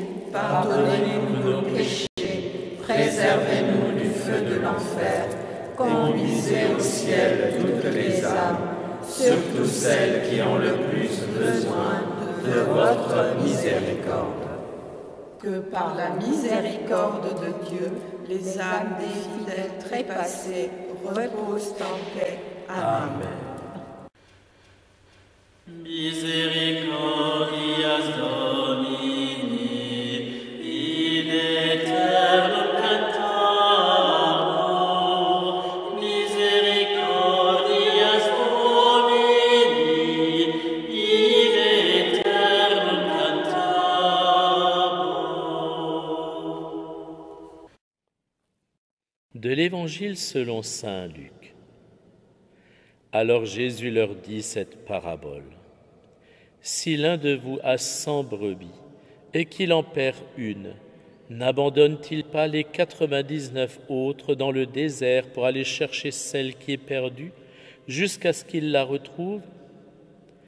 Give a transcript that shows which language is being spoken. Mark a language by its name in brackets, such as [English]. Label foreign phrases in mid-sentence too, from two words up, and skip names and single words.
[French] pardonnez-nous nos péchés, préservez-nous du feu de l'enfer, conduisez au ciel toutes les âmes, surtout celles qui ont le plus besoin de votre miséricorde. Que par la miséricorde de Dieu, les âmes des fidèles trépassés reposent en paix. Amen. [Latin] Misericordias Domini, in aeternum cantabor, misericordias Domini, in aeternum cantabor. [French] De l'Évangile selon saint Luc. Alors Jésus leur dit cette parabole. Si l'un de vous a 100 brebis et qu'il en perd une, n'abandonne-t-il pas les 99 autres dans le désert pour aller chercher celle qui est perdue jusqu'à ce qu'il la retrouve ?